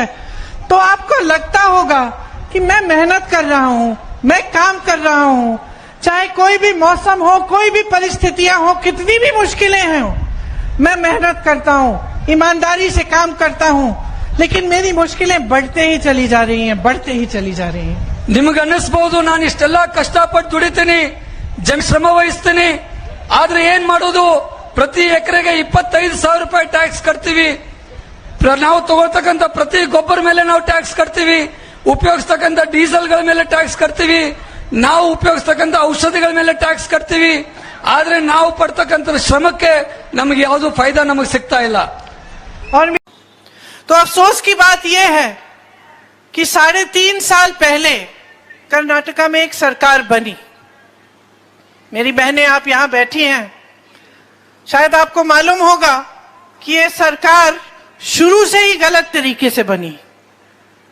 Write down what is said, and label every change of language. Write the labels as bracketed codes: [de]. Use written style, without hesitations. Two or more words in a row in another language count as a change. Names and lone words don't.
[hi] तो आपको लगता होगा कि मैं मेहनत कर रहा हूं, मैं काम कर रहा हूं, चाहे कोई भी मौसम हो, कोई भी परिस्थितियां हो, कितनी भी मुश्किलें हो, मैं मेहनत करता हूं, ईमानदारी से काम करता हूं, लेकिन मेरी मुश्किलें बढ़ते ही चली जा रही हैं, बढ़ते ही चली जा रही हैं। [kn] ನಿಮಗೆ ಅನ್ನಿಸಬಹುದು ನಾನು ಇಷ್ಟೆಲ್ಲ ಕಷ್ಟಪಟ್ಟು ದುಡಿತೀನಿ, ಶ್ರಮ ವಹಿಸ್ತೀನಿ, ಆದ್ರೆ ಏನ್ ಮಾಡೋದು, ಪ್ರತಿ ಎಕರೆಗೆ 25,000 ರೂಪಾಯಿ ಟ್ಯಾಕ್ಸ್ ಕಟ್ತೀವಿ, ನಾವು ತಗೊಳ್ತಕ್ಕಂಥ ಪ್ರತಿ ಗೊಬ್ಬರ ಮೇಲೆ ನಾವು ಟ್ಯಾಕ್ಸ್ ಕಟ್ತೀವಿ, ಉಪಯೋಗಿಸ್ತಕ್ಕಂಥ ಡೀಸೆಲ್ಗಳ ಮೇಲೆ ಟ್ಯಾಕ್ಸ್ ಕಟ್ತೀವಿ, ನಾವು ಉಪಯೋಗಿಸ್ತಕ್ಕಂಥ ಔಷಧಿಗಳ ಮೇಲೆ ಟ್ಯಾಕ್ಸ್ ಕಟ್ತೀವಿ, ಆದ್ರೆ ನಾವು ಪಡ್ತಕ್ಕಂಥ ಶ್ರಮಕ್ಕೆ ನಮಗೆ ಯಾವುದು ಫೈದಾ ನಮಗೆ ಸಿಗ್ತಾ ಇಲ್ಲ। [hi] और तो अफसोस की बात यह है कि 3.5 साल पहले कर्नाटका में एक सरकार बनी। मेरी बहनें, आप यहां बैठी हैं, शायद आपको मालूम होगा कि ये सरकार शुरू से ही गलत तरीके से बनी।